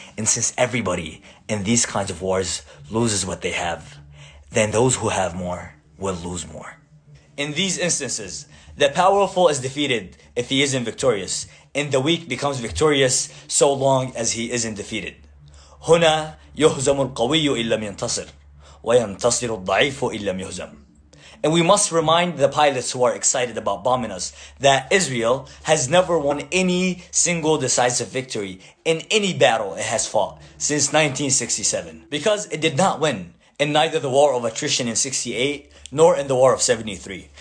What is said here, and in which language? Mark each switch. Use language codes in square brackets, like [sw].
[en] And since everybody in these kinds of wars loses what they have, then those who have more will lose more. In these instances, the powerful is defeated if he isn't victorious, and the weak becomes victorious so long as he isn't defeated. [ar] هنا يهزم القوي إن لم ينتصر وينتصر الضعيف إن لم يهزم. [en] And we must remind the pilots who are excited about bombing us that Israel has never won any single decisive victory in any battle it has fought since 1967. Because it did not win in neither the war of attrition in 68 nor in the war of 73.